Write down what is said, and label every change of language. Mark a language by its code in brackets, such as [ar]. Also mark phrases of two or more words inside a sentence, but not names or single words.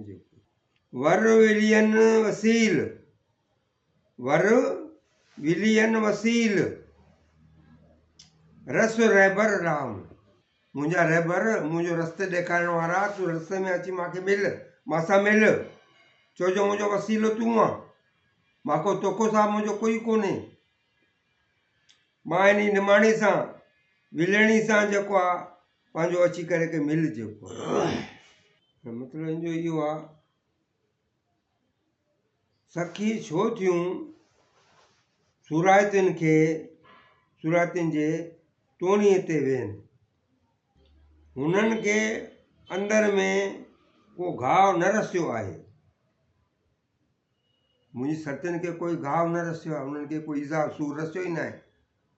[sd] जेको वर विलियन वसील, वर विलियन वसील, रस रहबर राम, मुंहिंजा रहबर, मुंहिंजो रस्ते ॾेखारण वारा, तूं रस्ते में अची मूंखे मिल, मासां मिल, छो जो मुंहिंजो वसीलो तूं आहे, मां तोखो सां मुंहिंजो कोई कोन्हे। मां इन निमाणी सां, विलणी सां जेको आहे पंहिंजो अची करे के मिल। जेको मतिलबु इनजो इहो आहे, सखी छो थियूं सुरायतियुनि खे, सुरायतियुनि जे टोणीअ ते वेहनि, हुननि खे अंदर में को घाव न रसियो आहे, मुंहिंजी सतियुनि खे कोई घाव न रसियो आहे, उन्हनि खे कोई इज़ा सूर रसियो ई न आहे,